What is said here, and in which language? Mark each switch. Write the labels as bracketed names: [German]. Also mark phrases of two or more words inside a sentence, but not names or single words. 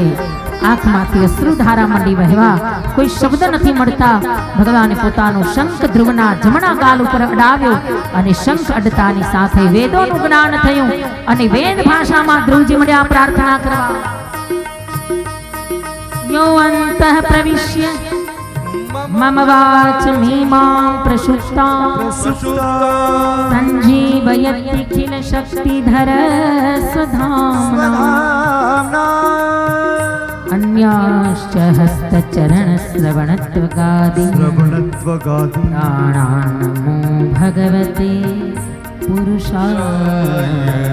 [Gujarati] આંખમાંથી અશ્રુધારા મંડી વહેવા, કોઈ શબ્દ નથી મળતા. ભગવાને પોતાનો શંખ ધ્રુવના જમણા ગાલ ઉપર અડાવ્યો અને શંખ અડતાની સાથે વેદોનું જ્ઞાન થયું અને વેદ ભાષામાં ધ્રુવજી મળ્યા પ્રાર્થના કરવા. [Sanskrit] यो अन्तः प्रविश्य मम वाचमीमां प्रसुप्तां सञ्जीवयत्यखिलशक्तिधर स्वधाम्ना अन्याश्च हस्तचरणश्रवणत्वगादि प्राणान् नमो भगवते पुरुषाय।